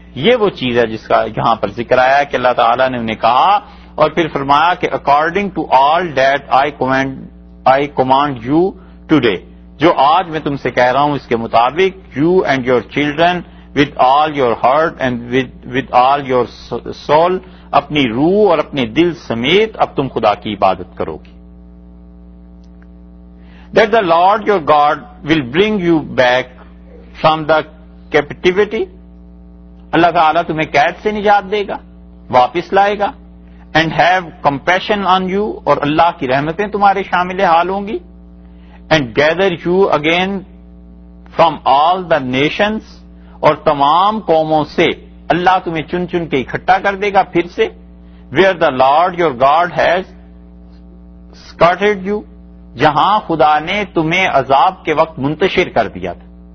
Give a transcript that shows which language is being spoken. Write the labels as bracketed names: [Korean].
[Urdu] یہ وہ چیز ہے جس کا یہاں پر ذکر آیا ہے کہ اللہ تعالیٰ نے انہیں کہا اور پھر فرمایا کہ [English] according to all that I command you today, [Urdu] جو آج میں تم سے کہہ رہا ہوں اس کے مطابق, [English] you and your children with all your heart and with all your soul, [Urdu] اپنی روح اور اپنے دل سمیت اب تم خدا کی عبادت کرو گی. [English] That the Lord your God will bring you back from the captivity, [Urdu] اللہ تعالیٰ تمہیں قید سے نجات دے گا, واپس لائے گا. [English] and have compassion on you, [Urdu] اور اللہ کی رحمتیں تمہارے شامل حال ہوں گی. [English] and gather you again from all the nations, [Urdu] اور تمام قوموں سے اللہ تمہیں چن چن کے اکٹھا کر دے گا پھر سے. [English] where the Lord your God has scattered you, [Urdu] جہاں خدا نے تمہیں عذاب کے وقت منتشر کر دیا تھا.